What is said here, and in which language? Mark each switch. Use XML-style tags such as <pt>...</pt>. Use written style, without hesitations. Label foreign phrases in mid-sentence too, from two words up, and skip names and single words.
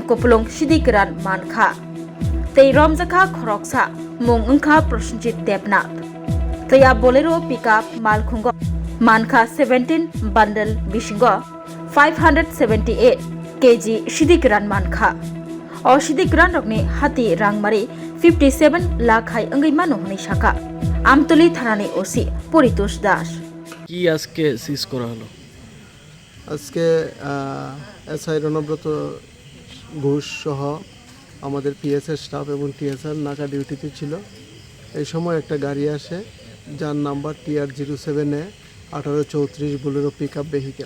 <trp>कुपलुं सिदिकरान मानखा तै रमजाखा खरकसा मुं ओंखा प्रसन्जित देबनाथ तैया बोलेरो पिकआप मालखुंगो मानखा 17 बंडल बिसिंगो 578 kg सिदिकरान मानखा ओ सिदिकरान रकनि हाति रांमारि 57 लाख हाय अंगै मानो हनै शाखा আমতলী থানানি ওসি পরিতোষ দাস</trp> <bn>কি আজকে সিজ করা হলো? আজকে এসআই রণব্রত ঘোষ সহ আমাদের পিএসএর স্টাফ এবং টিএসআর নাকা ডিউটিতে ছিল। এই সময় একটা গাড়ি আসে যার নাম্বার TR07A1834 বোলেরো পিকআপ ভেহিকেল।</bn>